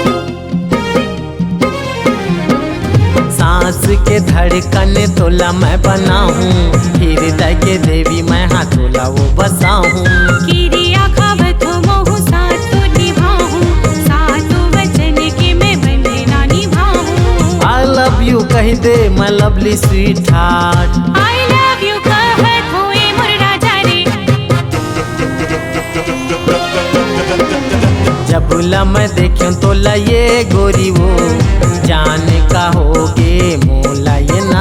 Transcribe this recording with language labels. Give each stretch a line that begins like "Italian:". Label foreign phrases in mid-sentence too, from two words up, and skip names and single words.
Chhattisgarhi: सांस के धड़कन तोला मैं बनाऊं, हृदय के देवी मैं हाँ तोला वो बसाऊं। किरिया खावत हो मोहु सातो निभाऊं, सातो वचन के मैं बंधना निभाऊं।
English: I love you
Chhattisgarhi: कही दे
English: my lovely sweet heart, I love you
Chhattisgarhi: कहत होए मोर राजा रे। जबला मैं देखूं तोला ये गोरी वो जाने का होगे मोला ये ना।